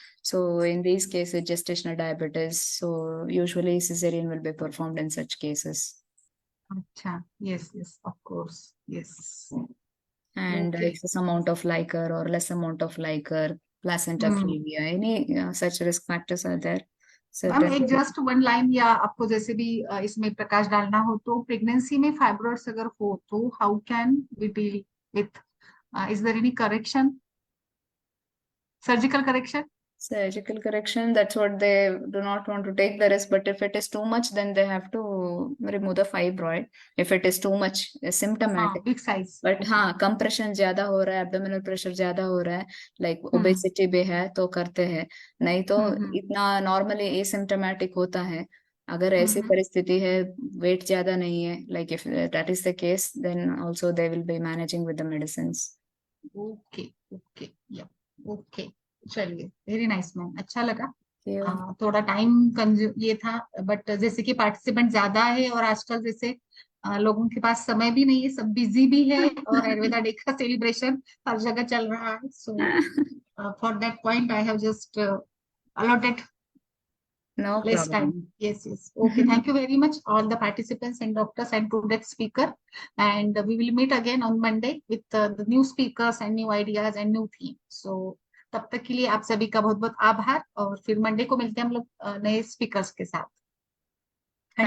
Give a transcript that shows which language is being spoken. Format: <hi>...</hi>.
<en>So in these cases, gestational diabetes. So usually cesarean will be performed in such cases. Yes, of course. Yes. And excess amount of liquor or less amount of liquor, placenta previa, any such risk factors are there.</en> <hi>Ma'am एक just one line या आपको जैसे भी इसमें प्रकाश डालना हो तो pregnancy में फाइब्रॉइड्स अगर हो तो</hi> <en>How can we deal with, is there any correction, surgical correction? Surgical correction, that's what they do not want to take the risk, but if it is too much then they have to remove the fibroid. If it is too much symptomatic, big size,</en> <hi>but compression ज्यादा हो रहा है, abdominal pressure ज्यादा हो रहा है, like obesity भी है तो करते हैं, नहीं तो इतना normally asymptomatic होता है अगर ऐसी Mhm. परिस्थिति है, वेट ज्यादा नहीं है,</hi> <en>like if that is the case, then also they will be managing with the medicines.</en> <hi>Okay okay या ओके, चलिए</hi> <en>very nice ma'am,</en> <hi>अच्छा लगा।</hi> <en>Yeah.</en> <hi>थोड़ा टाइम कंज्यूम ये था, बट जैसे कि पार्टिसिपेंट ज्यादा है और आजकल जैसे लोगों के पास समय भी नहीं है, सब बिजी भी है, और आयुर्वेदा डे का सेलिब्रेशन हर जगह चल रहा है,</hi> <en>So for that point I have just allotted No less time. problem. Yes, yes. Okay. Thank you very much, all the participants and doctors and today's speaker. And we will meet again on Monday with the new speakers and new ideas and new theme.</en> <hi>So तब तक के लिए आप सभी का बहुत बहुत आभार, और फिर मंडे को मिलते हैं हम लोग नए स्पीकर्स के साथ। थैंक</hi>